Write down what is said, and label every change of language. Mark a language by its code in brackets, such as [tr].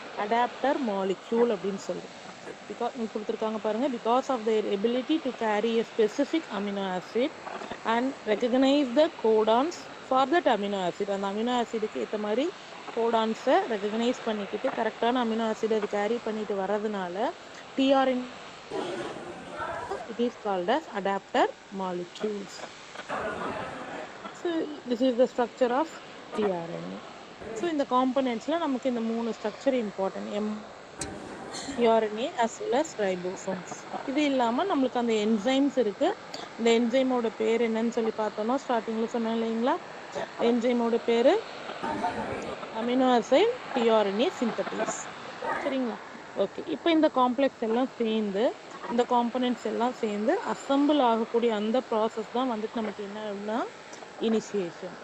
[ta] Adapter molecule அப்படின்னு சொல்கிறோம். கொடுத்துருக்காங்க பாருங்கள். [en] Because of their ability to carry a specific amino acid and recognize the codons for that amino acid. [ta] அந்த amino ஆசிடுக்கு ஏற்ற மாதிரி கோடான்ஸை ரெகக்னைஸ் பண்ணிக்கிட்டு கரெக்டான அமினோ ஆசிட் அது கேரி பண்ணிட்டு வர்றதுனால TRN [en] it is called as adapter molecules. So this is the structure of tRNA. So in the components la [ta] நமக்கு இந்த மூணு [en] structure important, mRNA as well as ribosomes. [ta] இது இல்லாம நமக்கு அந்த enzymes இருக்கு. இந்த enzyme ஓட பேர் என்னன்னு சொல்லி பார்த்தோம்னா ஸ்டார்டிங்ல சொன்னேன் இல்லைங்களா, enzyme ஓட பேரு அமினோ ஆசிட் tRNA சிந்தேஸ். சரிங்களா? ஓகே, இப்போ இந்த காம்ப்ளெக்ஸ் எல்லாம் சேர்ந்து இந்த காம்பனன்ட்ஸ் எல்லாம் சேர்ந்து அசம்பிள் ஆகக்கூடிய அந்த ப்ராசஸ் தான் வந்துட்டு நமக்கு என்னன்னா இனிஷியேஷன்.